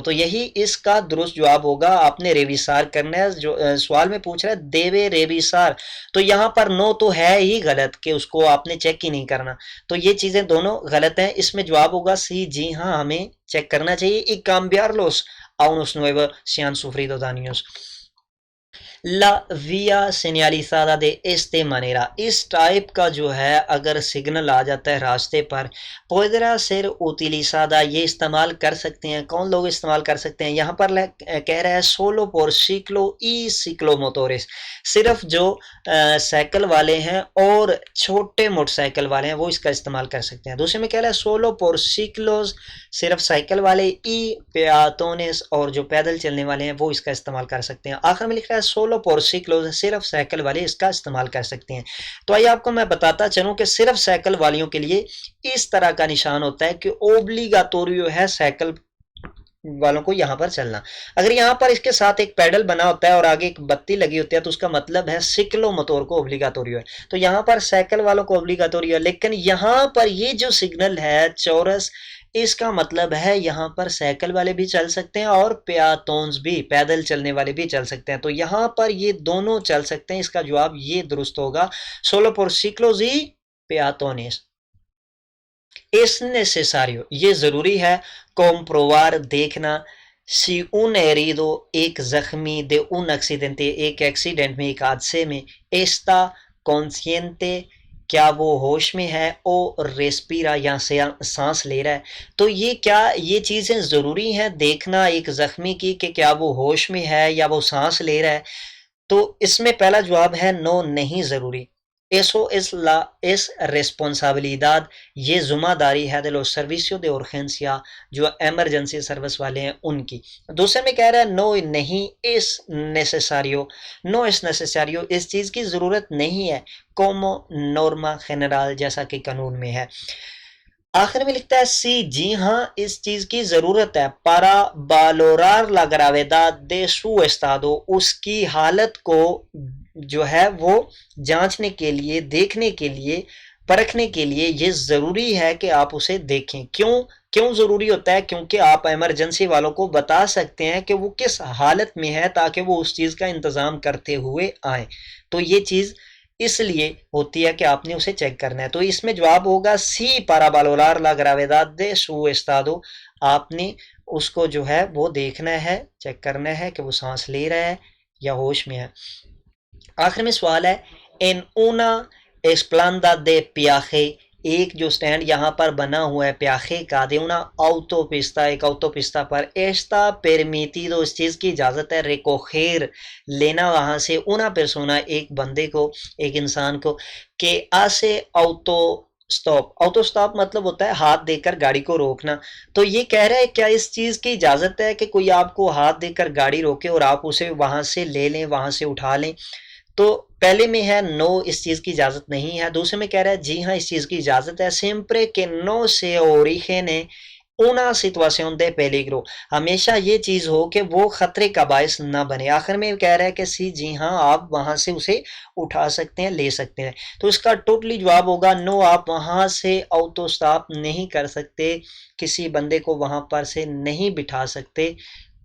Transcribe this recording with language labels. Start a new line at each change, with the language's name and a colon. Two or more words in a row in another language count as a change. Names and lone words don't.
Urdu: تو یہی اس کا درست جواب ہوگا. آپ نے ریویسار کرنا ہے. جو سوال میں پوچھ رہا ہے
Spanish: debe revisar,
Urdu: تو یہاں پر نو تو ہے ہی غلط کہ اس کو آپ نے چیک ہی نہیں کرنا, تو یہ چیزیں دونوں غلط ہیں. اس میں جواب ہوگا سی, جی ہاں ہمیں چیک کرنا چاہیے.
Spanish: y cambiarlos a unos nuevos si han sufrido daños. La vía señalizada de este manera,
Urdu: اس ٹائپ کا جو ہے اگر سگنل آ جاتا ہے راستے پر,
Spanish: podrá ser utilizada,
Urdu: یہ استعمال کر سکتے ہیں. کون لوگ استعمال کر سکتے ہیں؟ یہاں پر کہہ رہا ہے
Spanish: solo por ciclo y ciclomotores,
Urdu: صرف جو سائیکل والے ہیں اور چھوٹے موٹر سائیکل والے ہیں وہ اس کا استعمال کر سکتے ہیں. دوسرے میں کہہ رہا ہے
Spanish: solo por ciclos,
Urdu: صرف سائیکل والے,
Spanish: y peatones,
Urdu: اور جو پیدل چلنے والے ہیں وہ اس کا استعمال کر سکتے ہیں. آخر میں لکھ رہا ہے سولو
Spanish: por ciclos,
Urdu: صرف سائیکل والے اس کا استعمال کر سکتے ہیں. تو آئیے آپ کو میں بتاتا چلوں کہ صرف سائیکل والیوں کے لیے اس طرح کا نشان ہوتا ہے کہ اوبلیگاتوریو ہے سائیکل والوں کو یہاں پر چلنا. اگر یہاں پر اس کے ساتھ ایک پیڈل بنا ہوتا ہے اور آگے ایک بتی لگی ہوتی ہے تو اس کا مطلب ہے سکلو موٹور کو اوبلیگاتوریو ہے. تو یہاں پر سائیکل والوں کو اوبلیگاتوریو ہے, لیکن یہاں پر یہ جو سگنل ہے چورس, اس کا مطلب ہے یہاں پر سائیکل والے بھی چل سکتے ہیں اور پیاتونز بھی, پیدل چلنے والے بھی چل سکتے ہیں. تو یہاں پر یہ دونوں چل سکتے ہیں. اس کا جواب یہ درست ہوگا,
Spanish: solo por ciclos y peatones. Es necesario, یہ ضروری ہے, comprobar دیکھنا, si un herido,
Urdu: ایک زخمی,
Spanish: de un accidente,
Urdu: ایک ایکسیڈنٹ میں, ایک حادثے میں,
Spanish: está consciente,
Urdu: کیا وہ ہوش میں ہے,
Spanish: o respira,
Urdu: یا سانس لے رہا ہے. تو یہ چیزیں ضروری ہیں دیکھنا ایک زخمی کی کہ کیا وہ ہوش میں ہے یا وہ سانس لے رہا ہے. تو اس میں پہلا جواب ہے نو, نہیں ضروری.
Spanish: eso es responsabilidad,
Urdu: یہ ذمہ داری ہے
Spanish: de los servicios de urgencia,
Urdu: جو ایمرجنسی سروس والے ہیں ان کی. دوسرے میں کہہ رہا ہے نو, نہیں,
Spanish: es necesario, no es necesario,
Urdu: اس چیز کی ضرورت نہیں ہے,
Spanish: como norma general,
Urdu: جیسا کہ قانون میں ہے. آخر میں لکھتا ہے سی, جی ہاں اس چیز کی ضرورت ہے,
Spanish: para valorar la gravedad de su estado,
Urdu: اس کی حالت کو جو ہے وہ جانچنے کے لیے, دیکھنے کے لیے, پرکھنے کے لیے یہ ضروری ہے کہ آپ اسے دیکھیں. کیوں ضروری ہوتا ہے؟ کیونکہ آپ ایمرجنسی والوں کو بتا سکتے ہیں کہ وہ کس حالت میں ہے تاکہ وہ اس چیز کا انتظام کرتے ہوئے آئیں. تو یہ چیز اس لیے ہوتی ہے کہ آپ نے اسے چیک کرنا ہے. تو اس میں جواب ہوگا سی,
Spanish: para valorar la gravedad de su estado,
Urdu: آپ نے اس کو جو ہے وہ دیکھنا ہے, چیک کرنا ہے کہ وہ سانس لے رہا ہے یا ہوش میں ہے. آخر میں سوال ہے
Spanish: en una esplanada de peaje,
Urdu: ایک جو سٹینڈ یہاں پر بنا ہوا ہے پیاخے کا,
Spanish: de una autopista, ایک autopista پر, está permitido,
Urdu: اس چیز کی اجازت ہے, recoger, لینا وہاں سے,
Spanish: una persona,
Urdu: ایک بندے کو, ایک انسان کو,
Spanish: que hace
Urdu: آٹو سٹاپ مطلب ہوتا ہے ہاتھ دے کر گاڑی کو روکنا. تو یہ کہہ رہا ہے کیا اس چیز کی اجازت ہے کہ کوئی آپ کو ہاتھ دے کر گاڑی روکے اور آپ اسے وہاں سے لے لیں, وہاں سے اٹھا لیں. تو پہلے میں ہے نو, اس چیز کی اجازت نہیں ہے. دوسرے میں کہہ رہا ہے جی ہاں اس چیز کی اجازت ہے,
Spanish: siempre que no se origine una situación de peligro,
Urdu: ہمیشہ یہ چیز ہو کہ وہ خطرے کا باعث نہ بنے. آخر میں کہہ رہا ہے کہ سی, جی ہاں آپ وہاں سے اسے اٹھا سکتے ہیں, لے سکتے ہیں. تو اس کا ٹوٹلی جواب ہوگا نو, آپ وہاں سے آٹو سٹاپ نہیں کر سکتے, کسی بندے کو وہاں پر سے نہیں بٹھا سکتے.